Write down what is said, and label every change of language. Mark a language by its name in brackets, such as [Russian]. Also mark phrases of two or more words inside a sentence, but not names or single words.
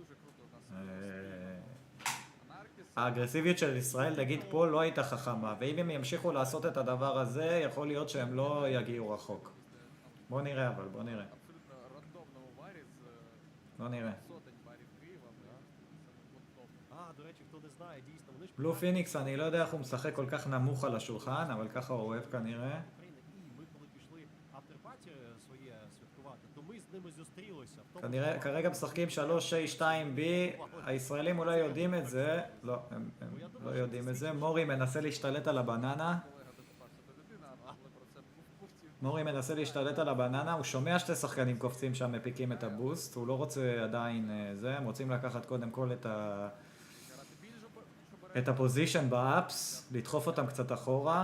[Hebrew] האגרסיביות של ישראל, נגיד פה, לא הייתה חכמה, ואם הם ימשיכו לעשות את הדבר הזה, יכול להיות שהם לא יגיעו רחוק. בוא נראה אבל, בוא נראה. בוא נראה. [Ukrainian] до речі, хто не знає, дійсно, вони ж [Hebrew] בלו פיניקס, אני לא יודע איך הוא משחק כל כך נמוך על השולחן, אבל ככה הוא אוהב כנראה. [Ukrainian] України, і ми коли пішли after-party своє святкувати, то ми з ними зустрілися. [Hebrew] כנראה, כרגע משחקים 3-6-2B, הישראלים אולי יודעים את זה, לא, הם לא יודעים את זה. מורי מנסה להשתלט על הבננה. מורי מנסה להשתלט על הבננה, הוא שומע שתי שחקנים קופצים שם מפיקים את הבוסט, הוא לא רוצה עדיין זה, הם רוצים לקחת קודם כל את הפוזישן באפס, לדחוף אותם קצת אחורה.